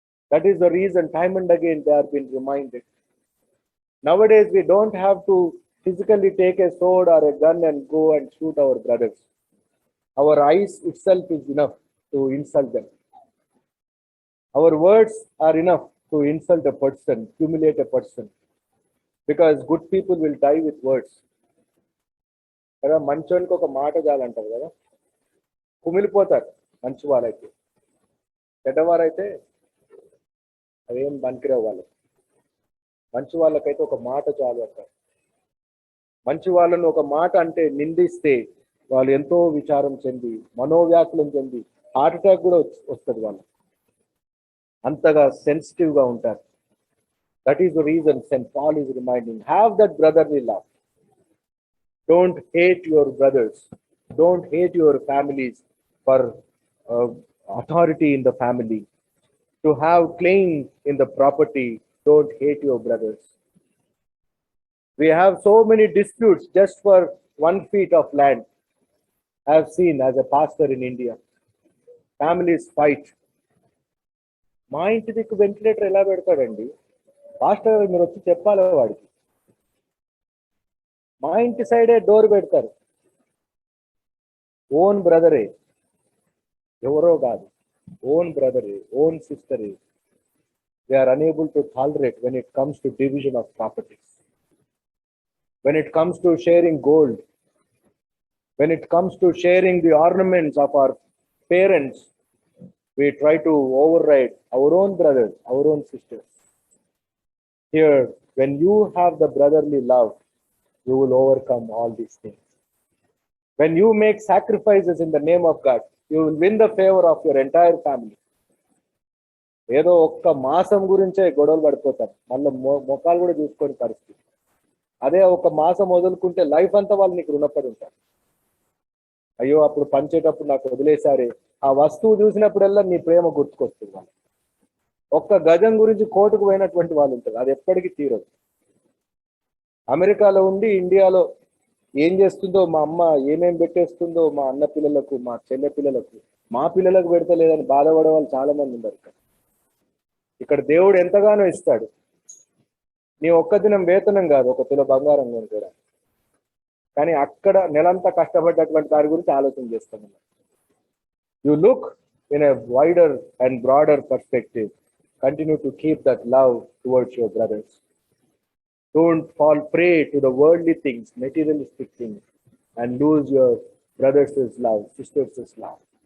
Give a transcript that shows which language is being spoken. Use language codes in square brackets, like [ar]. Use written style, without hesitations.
[en] That is the reason time and again they are being reminded. Nowadays, we don't have to physically take a sword or a gun and go and shoot our brothers. Our eyes itself is enough to insult them. Our words are enough to insult a person, humiliate a person. Because good people will die with words. [te] కదా మంచోనికి ఒక మాట చాలంటారు కదా, కుమిలిపోతారు మంచి వాళ్ళైతే. చెడ్డవారైతే అదేం పనికిరావు వాళ్ళకి. మంచి వాళ్ళకైతే ఒక మాట చాలు అంటారు. మంచి వాళ్ళను ఒక మాట అంటే నిందిస్తే వాళ్ళు ఎంతో విచారం చెంది, మనోవ్యాకులం చెంది, హార్ట్ అటాక్ కూడా వస్తుంది వాళ్ళు. అంతగా సెన్సిటివ్గా ఉంటారు. [en] That is the reason Saint Paul is reminding, have that brotherly love. Don't hate your brothers. Don't hate your families for authority in the family. To have claim in the property, don't hate your brothers. We have so many disputes just for 1 feet of land. I have seen as a pastor in India. Families fight. [te] మా ఇంటి దిక్కు ventilator ఎలా పెడతాడండి? Pastor మీరు వచ్చి చెప్పాలి వాడికి. మా ఇంటి సైడే డోర్ పెడతారు. ఓన్ బ్రదరే, ఎవరో కాదు, own బ్రదరే, own సిస్టరే. [en] They are unable to tolerate when it comes to division of properties, when it comes to sharing gold, when it comes to sharing the ornaments of our parents. We try to override our own brothers, our own sisters. Here, when you have the brotherly love, you will overcome all these things. When you make sacrifices in the name of God, you will win the favor of your entire family. [te] ఏదో ఒక్క మాసం గురించే గొడవలు పడిపోతారు, మళ్ళీ మొఖాలు కూడా చూసుకొని పరిస్థితి. అదే ఒక మాసం వదులుకుంటే లైఫ్ అంతా వాళ్ళు నీకు రుణపడి ఉంటారు. అయ్యో అప్పుడు పంచేటప్పుడు నాకు వదిలేసారే, ఆ వస్తువు చూసినప్పుడల్లా నీ ప్రేమ గుర్తుకొస్తుంది వాళ్ళు. ఒక్క గజం గురించి కోర్టుకు పోయినటువంటి వాళ్ళు ఉంటారు, అది ఎప్పటికీ తీరదు. అమెరికాలో ఉండి ఇండియాలో ఏం చేస్తుందో, మా అమ్మ ఏమేం పెట్టేస్తుందో మా అన్న పిల్లలకు, మా చెల్లె పిల్లలకు, మా పిల్లలకు పెడతలేదని బాధపడే వాళ్ళు చాలా మంది ఉన్నారు. ఇక్కడ దేవుడు ఎంతగానో ఇస్తాడు. నీ ఒక్క దినం వేతనం కాదు ఒక తుల బంగారం కొనుక్కోవడానికి, కానీ అక్కడ నెలంతా కష్టపడ్డటువంటి దాని గురించి ఆలోచన చేస్తాం. [en] You look in a wider and broader perspective. Continue to keep that love towards your brothers. Don't fall prey to the worldly things, materialistic things, and lose your brothers' love, sisters' love.